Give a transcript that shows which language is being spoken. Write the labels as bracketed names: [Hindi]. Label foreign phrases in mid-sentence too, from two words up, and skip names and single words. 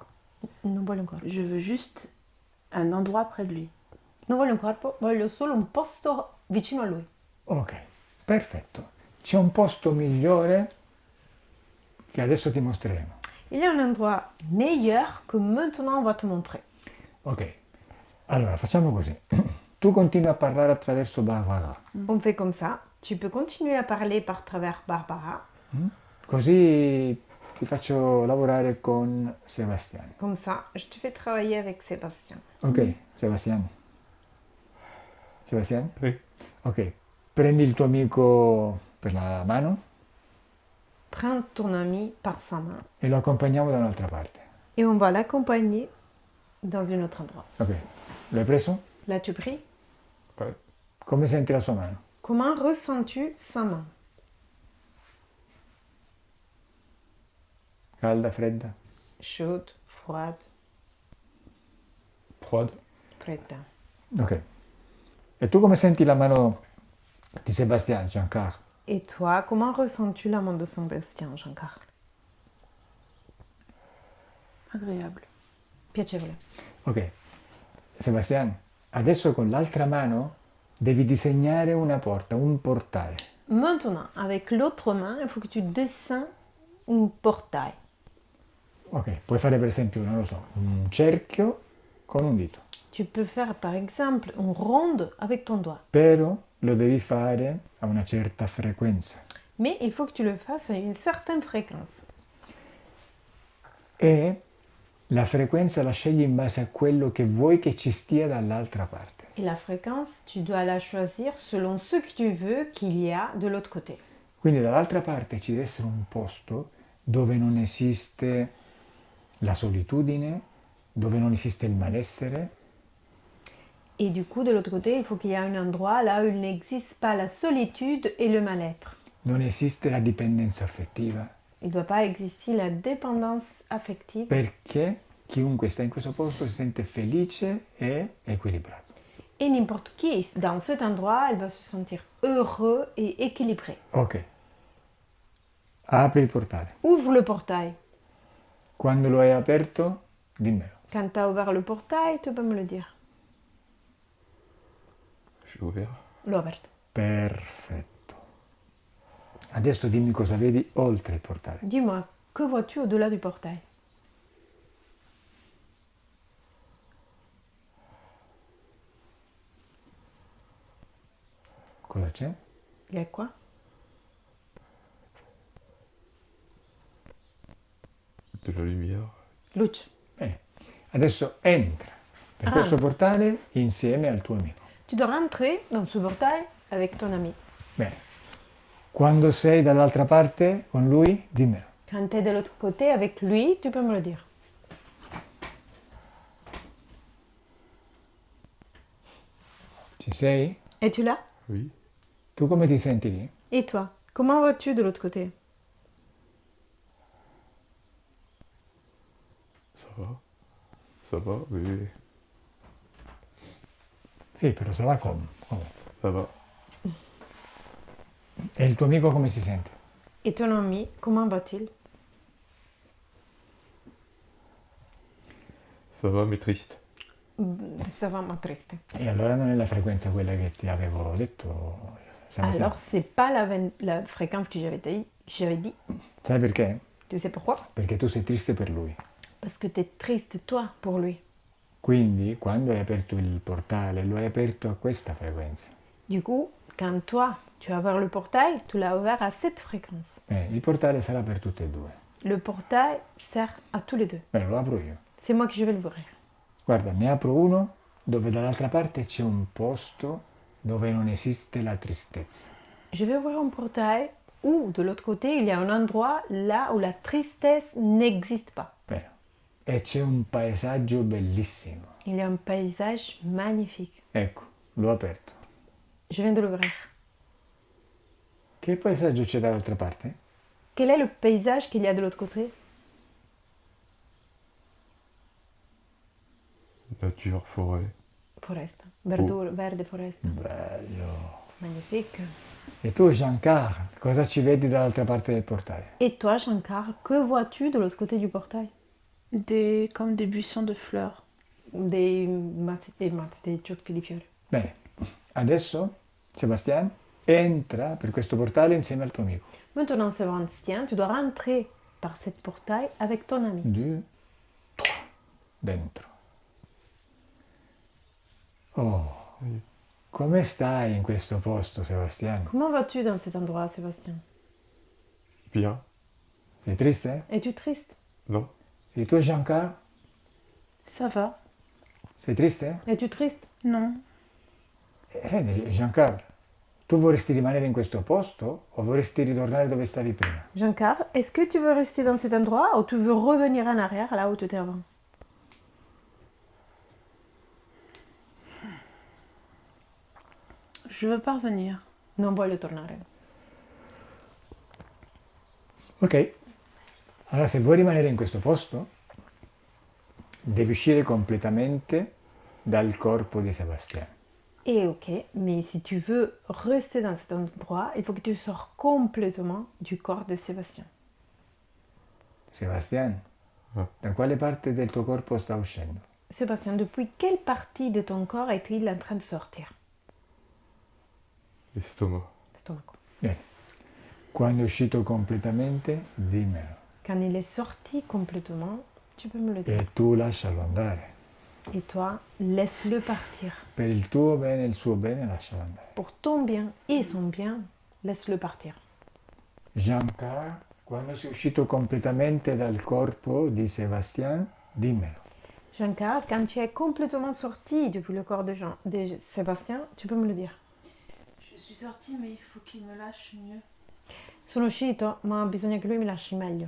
[Italian] Non voglio un corpo. [French] Je veux juste un endroit près de lui. [Italian] Non voglio un corpo, voglio solo un posto vicino a lui. Ok, perfetto. C'è un posto migliore che adesso ti mostreremo. [French] Il y a un endroit meilleur que maintenant on va te montrer. [Italian] Ok, allora facciamo così. Tu continui a parlare attraverso Barbara, [French] On fait comme ça. Tu peux continuer à parler par travers Barbara. [Italian] così ti faccio lavorare con Sebastiano. [French] Comme ça, je te fais travailler avec Sébastien. [Italian] Ok, Sebastiano. Sebastiano? [French] Oui. [Italian] Ok, prendi il tuo amico per la mano [French] Prends ton ami par sa main [Italian] e lo accompagniamo da un'altra parte. [French] et on va l'accompagner dans un autre endroit. [Italian] Ok, l'hai preso? [French] L'as-tu pris? Ouais. [Italian] Come senti la sua mano? [French] Comment ressens-tu sa main? [Italian] Calda, fredda? [French] Chaude, froide, Froide. [Italian] fredda. Ok. E tu come senti la mano di Sebastiano, Giancarlo? [French] Et toi, comment ressens-tu la main de Sébastien, Jean-Carl? Agréable. [Italian] Piacevole. Ok. Sebastiano, adesso con l'altra mano devi disegnare una porta, un portale. [French] Maintenant, avec l'autre main, il faut que tu dessines un portail. [Italian] Ok, puoi fare per esempio, non lo so, un cerchio con un dito. [French] Tu peux faire par exemple une ronde avec ton doigt. [Italian] Però lo devi fare a una certa frequenza. [French] Mais il faut que tu le fasses à une certaine fréquence. [Italian] E la frequenza la scegli in base a quello che vuoi che ci stia dall'altra parte. [French] Et la fréquence, tu dois la choisir selon ce que tu veux qu'il y a de l'autre côté. [Italian] Quindi dall'altra parte ci deve essere un posto dove non esiste la solitudine, dove non esiste il malessere, [French] Et du coup, de l'autre côté, il faut qu'il y ait un endroit là où il n'existe pas la solitude et le mal-être. [Italian] non esiste la dipendenza affettiva, [French] Il ne doit pas exister la dépendance affective. [Italian] perché chiunque sta in questo posto si sente felice e equilibrato. [French] Et n'importe qui dans cet endroit, elle va se sentir heureux et équilibré. [Italian] Ok. Apri il portale. [French] Ouvre le portail. [Italian] Quando lo hai aperto, dimmelo. [French] Quand tu as ouvert le portail, tu peux me le dire. Je l'ai ouvert. [Italian] L'ho aperto. Perfetto. Adesso dimmi cosa vedi oltre il portale. [French] Dis-moi, que vois-tu au-delà du portail? [Italian] Cosa c'è? [French] Il y a quoi? De la lumière. [Italian] Luce. Bene. Adesso entra per questo Entra. portale insieme al tuo amico. [French] Tu dois rentrer dans ce portail avec ton ami. [Italian] Bene. Quando sei dall'altra parte con lui, dimmelo. [French] Quand tu es de l'autre côté avec lui, tu peux me le dire. [Italian] Ci sei? [French] Es-tu là? Oui. [Italian] Tu come ti senti lì? [French] Et toi? Comment vas-tu de l'autre côté? Ça va. Ça va, oui. [Italian] Sì, però se va come? Come? [French] Ça va. [Italian] E il tuo amico come si sente? [French] Et ton ami, comment va-t-il? Ça va, mais triste. Ça va, [Italian] ma triste. E allora non è la frequenza quella che ti avevo detto. Siamo [French] Alors, c'est pas la fréquence que j'avais dit. [Italian] Sai perché? [French] Tu sais pourquoi? [Italian] Perché tu sei triste per lui. [French] Parce que tu es triste, toi, pour lui. [Italian] Quindi quando hai aperto il portale lo hai aperto a questa frequenza. [French] Du coup, quand toi, tu as ouvert le portail, tu l'as ouvert à cette fréquence. [Italian] Bene, il portale sarà per tutte e due. [French] Le portail sert à tous les deux. [Italian] Bene, lo apro io. [French] C'est moi qui vais l'ouvrir. [Italian] Guarda, ne apro uno dove dall'altra parte c'è un posto dove non esiste la tristezza. [French] Je vais ouvrir un portail où, de l'autre côté, il y a un endroit là où la tristesse n'existe pas. [Italian] Bene. E c'è un paesaggio bellissimo. [French] Il y a un paysage magnifique. [Italian] Ecco, l'ho aperto. [French] Je viens de l'ouvrir. [Italian] Che paesaggio c'è dall'altra parte? [French] Quel est le paysage qu'il y a de l'autre côté? Nature, forêt. [Italian] Foresta. Verdure, verde foresta. Bello. [French] Magnifique. [Italian] E tu, Giancarlo, cosa ci vedi dall'altra parte del portale? [French] Et toi, Jean-Carl, que vois-tu de l'autre côté du portail? Comme des buissons de fleurs. [Italian] Dei ciocchi di fiori. Bene, adesso, Sebastian, entra per questo portale insieme al tuo amico. [French] Maintenant, Sébastien, tu dois rentrer par cette portail avec ton ami. [Italian] 2, 3, dentro. Oh, come stai in questo posto, Sebastian? [French] Comment vas-tu dans cet endroit, Sébastien? Bien. [Italian] Sei triste? [French] Es-tu triste? Non. [Italian] E tu, Giancarlo? [French] Ça va? [Italian] Sei triste? [French] Es-tu triste? Non. [Italian] Senti, Giancarlo, tu vorresti rimanere in questo posto o vorresti ritornare dove stavi prima? [French] Jean-Carl, est-ce que tu veux rester dans cet endroit ou tu veux revenir en arrière là où tu étais avant? Je veux pas revenir. [Italian] Non voglio tornare. Ok, allora se vuoi rimanere in questo posto, devi uscire completamente dal corpo di Sebastian. [French] Et ok, mais si tu veux rester dans cet endroit, il faut que tu sors complètement du corps de Sébastien. [Italian] Sebastian, da quale parte del tuo corpo sta uscendo? [French] Sébastien, depuis quelle partie de ton corps est-il en train de sortir? L'estomac. [Italian] Stomaco. Bene, quando è uscito completamente, dimmelo. [French] Quand il est sorti complètement, tu peux me le dire. [Italian] E tu lascialo andare. [French] Et toi, laisse-le partir. [Italian] Per il tuo bene e il suo bene, lascialo andare. [French] Pour ton bien et son bien, laisse-le partir. [Italian] Giancarlo, quando sei uscito completamente dal corpo di Sebastian, dimmelo. [French] Jean-Carl, quand tu es complètement sorti depuis le corps de Sébastien, tu peux me le dire. Je suis sortie, mais il faut qu'il me lâche mieux. [Italian] Sono uscito, ma bisogna che lui mi lasci meglio.